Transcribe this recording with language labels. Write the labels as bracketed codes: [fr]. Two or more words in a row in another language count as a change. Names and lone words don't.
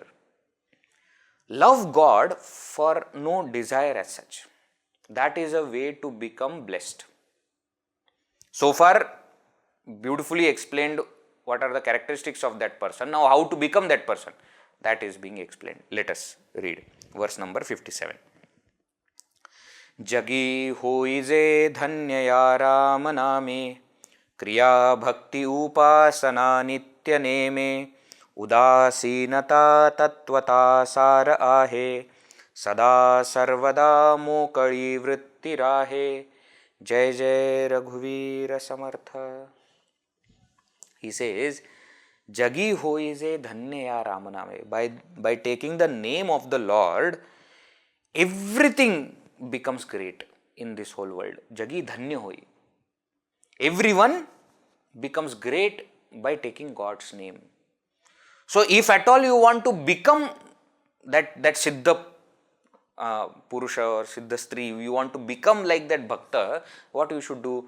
[en] Love God for no desire as such. That is a way to become blessed. So far, beautifully explained what are the characteristics of that person. Now, how to become that person? That is being explained. Let us read verse number 57. [mr] जगी होइजे धन्य या राम नामे क्रिया भक्ति उपासना नित्य नेमे उदासीनता तत्त्वता सार आहे सदा सर्वदा मोकळी वृत्ति राहे जय जय रघुवीर समर्थ. [en] He says, [mr] जगी होइजे धन्य या राम नामे. [en] By taking the name of the Lord, everything becomes great in this whole world. [mr] जगी धन्य होई. [en] Everyone becomes great by taking God's name. So if at all you want to become that [sa] सिद्ध पुरुष [en] or [sa] सिद्ध स्त्री, [en] you want to become like that Bhakta, what you should do?